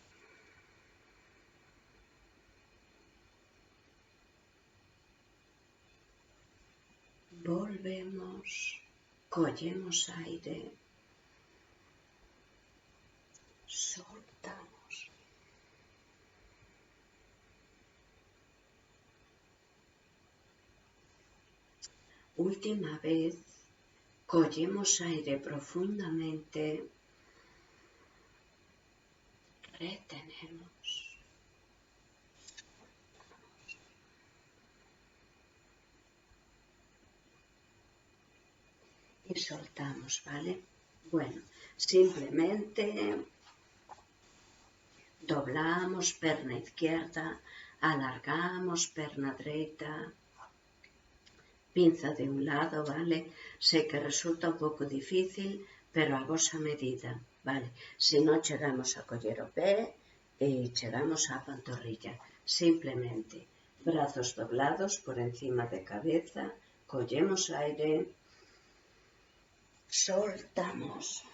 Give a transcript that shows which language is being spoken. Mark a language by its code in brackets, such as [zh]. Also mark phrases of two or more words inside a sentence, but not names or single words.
[gl] Volvemos, collemos aire, soltamos. Última vez, collemos aire profundamente, retenemos. [es] Y soltamos, ¿vale? Bueno, simplemente doblamos perna izquierda, alargamos perna derecha, pinza de un lado, ¿vale? Sé que resulta un poco difícil, pero [gl] a vosa medida, [es] ¿vale? [gl] Si no chegamos a coller o pé, chegamos á pantorrilla. [es] Simplemente, brazos doblados por encima de cabeza, [gl] collemos aire, [es] soltamos.